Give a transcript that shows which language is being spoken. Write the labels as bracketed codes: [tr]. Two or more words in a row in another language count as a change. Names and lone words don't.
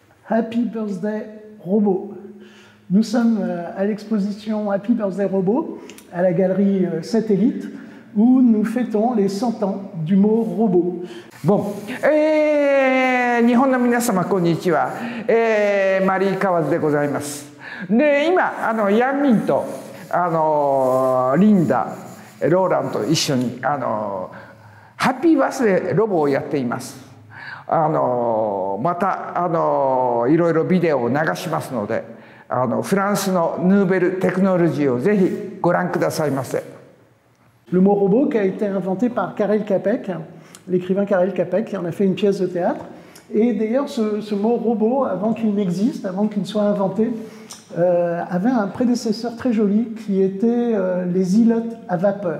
[fr] Happy Birthday Robot. Nous sommes à l'exposition Happy Birthday Robot à la galerie Satellite où nous fêtons les 100 ans du mot robot. Bon. [ja] 日本の皆様こんにちは。マリー・カワズでございます。で、今ヤンミンとリンダ、ローランと一緒にハッピーバースデーロボをやっています。またいろいろビデオを流しますので、フランスの [fr] nouvelle technologie [ja] をぜひご覧くださいませ。 [fr] Le mot robot qui a été inventé par Karel Čapek, l'écrivain Karel Čapek, qui en a fait une pièce de théâtre. Et d'ailleurs, ce mot robot, avant qu'il n'existe, avant qu'il ne soit inventé, avait un prédécesseur très joli qui était les îlots à vapeur.